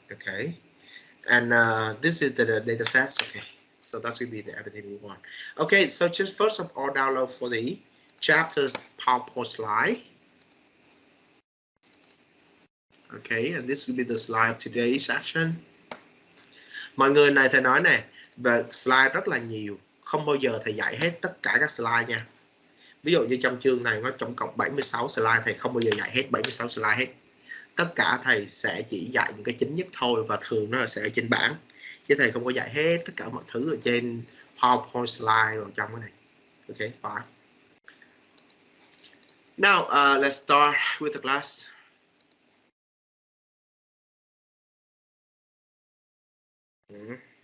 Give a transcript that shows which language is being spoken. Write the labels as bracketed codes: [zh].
[en] Okay, and this is the data sets. Okay, so that's will be the everything we want. Okay, so just first of all, download for the chapters PowerPoint slide. Okay, and this will be the slide of today's section. [vi] Mọi người này thầy nói nè, về slide rất là nhiều, không bao giờ thầy dạy hết tất cả các slide nha. Ví dụ như trong chương này nó tổng cộng 76 slide, thầy không bao giờ dạy hết 76 slide hết. Tất cả thầy sẽ chỉ dạy những cái chính nhất thôi, và thường nó sẽ ở trên bảng, chứ thầy không có dạy hết tất cả mọi thứ ở trên PowerPoint slide rồi trong cái này. [en] Okay, fine. Now let's start with the class. Okay.